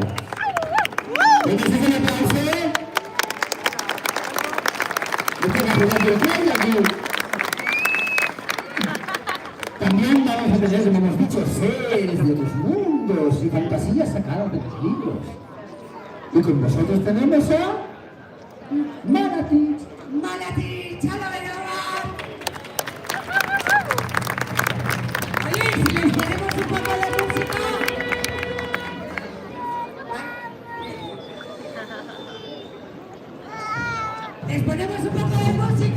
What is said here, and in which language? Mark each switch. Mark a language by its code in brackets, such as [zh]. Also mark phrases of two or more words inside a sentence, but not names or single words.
[es] ¿Dónde se el aplauso? Esto es la de aquí. También vamos a tener, como hemos dicho, seres de otros mundos y fantasías sacadas de los libros. Y con nosotros tenemos a Manatí. [eu] ¡Manatí! ¡Txalo beroa! [es] Oye, si les ponemos un poco de música. Les ponemos un poco de música.